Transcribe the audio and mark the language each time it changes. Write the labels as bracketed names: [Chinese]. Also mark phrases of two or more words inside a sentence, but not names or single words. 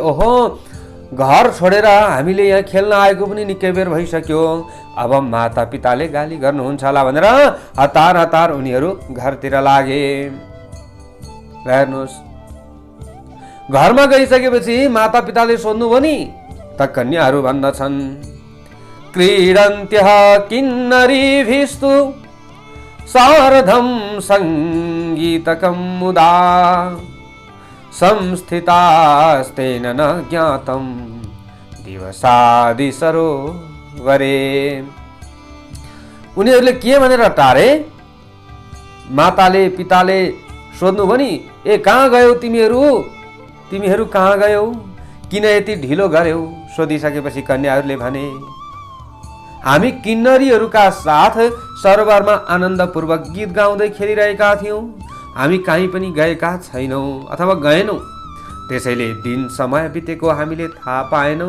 [Nepali] ओहो, घर छोडेर हामीले यहाँ खेल्न आएको पनि निकै बेर भइसक्यो, अब माता पिताले गाली गर्नुहुन्छ होला भनेर हतार हतार उनीहरू घरतिर लागे। हेर्नुहोस्, घरमा गइसकेपछि माता पिताले सोध्नुभयो नि त कन्याहरू भन्दछन्, [Sanskrit] क्रीडन्त्यः किन्नरीभिस्तु सार्धं सङ्गीतकं मुदा संस्थितास्तेन न ज्ञातं दिवसादि सरोवरे। [Nepali] उनीहरूले के भनेर टारे? माताले पिताले सोध्नुभयो नि, ए कहाँ गयौ तिमीहरू कहाँ गयौ, किन यति ढिलो गर्यौ? सोधिसकेपछि कन्याहरूले भने, हामी किन्नरीहरूका साथ सरोवरमा आनन्दपूर्वक गीत गाउँदै खेलिरहेका थियौँ, हामी कहीँ पनि गएका छैनौँ अथवा गएनौँ, त्यसैले दिन समय बितेको हामीले थाहा पाएनौँ।